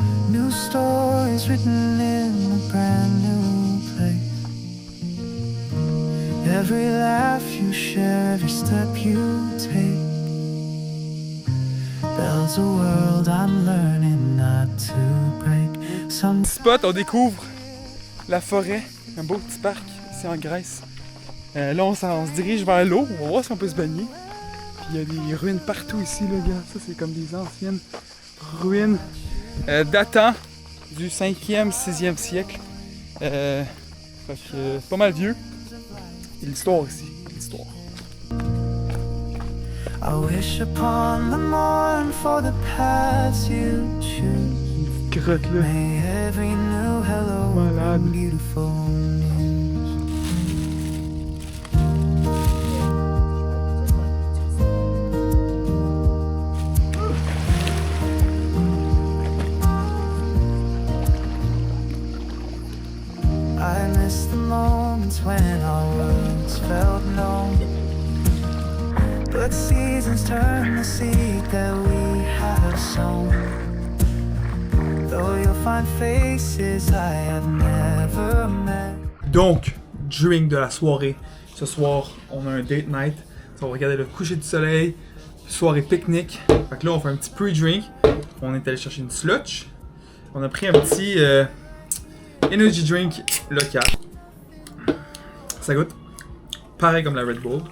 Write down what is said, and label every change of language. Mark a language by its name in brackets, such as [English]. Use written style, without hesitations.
[English] New stories written in a brand new place. Every laugh you share, every step you take builds a world I'm learning not to break. Some [French] Spot, on découvre la forêt, un beau petit parc ici en Grèce. Là, on se dirige vers l'eau, on va voir si on peut se baigner. Puis il y a des ruines partout ici, là, gars. Ça, c'est comme des anciennes ruines datant du 5e, 6e siècle. Fait que c'est pas mal vieux. Et l'histoire ici, l'histoire. [English] I wish upon the morn for the paths you choose. [French] Une petite grotte là. [English] May every new hello [French] Malade. [English] bring beautiful news. I miss the moments when our worlds felt known. But seasons turn the seed that we have sown. Though your find faces I have never met. [French] Donc, drink de la soirée. Ce soir, on a un date night. On va regarder le coucher du soleil. Soirée pique-nique. Fait que là, on fait un petit pre-drink. On est allé chercher une slotch. On a pris un petit energy drink local. Ça goûte pareil comme la Red Bull.